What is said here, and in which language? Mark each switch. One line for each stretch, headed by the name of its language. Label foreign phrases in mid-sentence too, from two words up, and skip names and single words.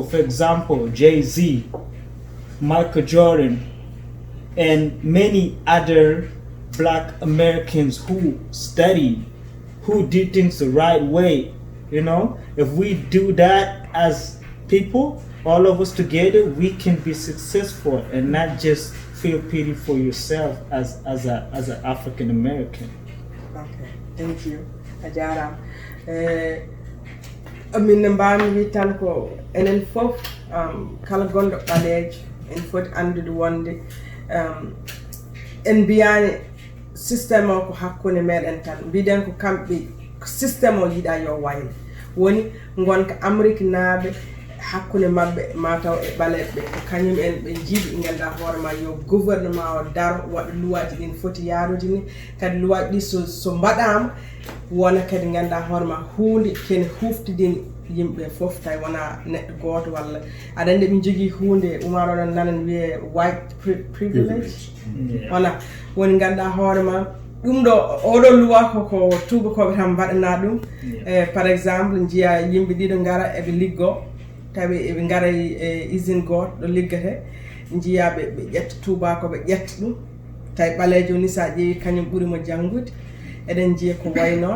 English: For example, Jay-Z, Michael Jordan, and many other black Americans who studied, who did things the right way. If we do that as people, all of us together, we can be successful and not just feel pity for yourself as an African American. Okay, thank you. Ajara.
Fula: Min mbami wi tan ko enen fof kala gonɗo ɓaleejo en foti andude wonde en mbiyani systéme o ko hakkunde meɗen tan, mbiɗen ko kamɓe systéme o yiɗa yo wayno, woni gonka Amérique naaɓe hakkunde mabɓe mataw e ɓaleɓe ko kañum en ɓe jiiɗi ɓe ganduɗa hoore ma yo gouvernement o daro waɗa luwaji ɗin foti yaarude ni, kadi luwaji ɗi so mbaɗama wona kadi ganduɗa hoore ma hunde kene huftidini yimɓe fof tawi wona neɗɗo goto walla aɗa andi ɓe jogui hunde Umar oɗon nanan wiye
English: white privilege.
Fula: Voilà, woni ganduɗa hoore ma ɗum ɗo oɗo luwa ko tubakoɓe tan mbaɗana ɗum.
French: Par exemple
Fula: jiiya yimɓe ɗiɗo gara eɓe liggo, tawi eɓe gara e usine goto ɗo liggete, jiiyaɓe ɓe ƴetta tubakoɓe ƴetta ɗum, tawi ɓaleejo ni sa ƴeewi kañum ɓuurimo janggude, eɗen jiiya ko way noon.